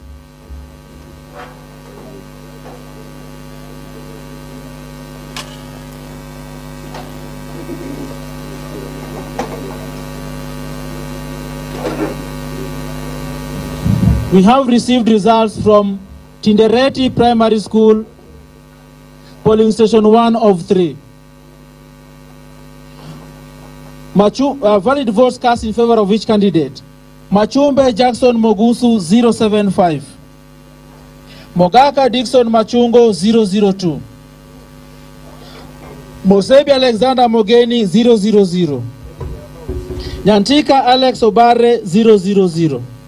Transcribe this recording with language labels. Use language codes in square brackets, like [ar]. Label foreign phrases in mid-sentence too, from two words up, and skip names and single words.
[en] We have received results from Tindereti Primary School polling station 1 of 3. Valid votes cast in favor of each candidate. Machumbe Jackson Mogusu 075. Mogaka Dixon Machungo 002. Mosebi Alexander Mogeni 000. Nyantika Alex Obare 000.